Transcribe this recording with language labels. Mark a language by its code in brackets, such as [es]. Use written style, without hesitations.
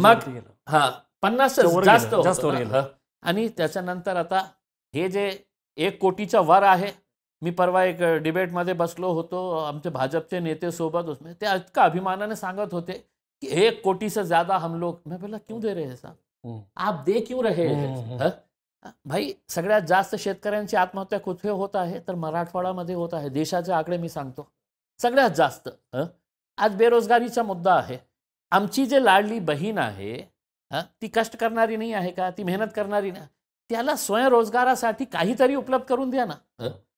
[mr] मग 50 जास्त आणि त्याच्यानंतर आता हे जे 1 कोटीच्या वर आहे. मी परवा एक डिबेटमध्ये बसलो होतो आमचे भाजपचे नेते सोबत, उसमें ते इतका अभिमानाने सांगत होते कि [hi] 1 कोटी से ज्यादा हम लोग. मैं बोला क्यों दे रहे हैं साहब, आप दे क्यों रहे हैं? [mr] भाई सगळ्यात जास्त शेतकऱ्यांची आत्महत्या कुठे होत आहे तर मराठवाड्यामध्ये होत आहे. देशाचे आकडे मी सांगतो सगळ्यात जास्त. आज बेरोजगारीचा मुद्दा आहे. आमची जे लाडली बहीण आहे ती कष्ट करणारी नाही आहे का? ती मेहनत करणारी नाही. त्याला स्वयंरोजगारासाठी काहीतरी उपलब्ध करून द्या ना.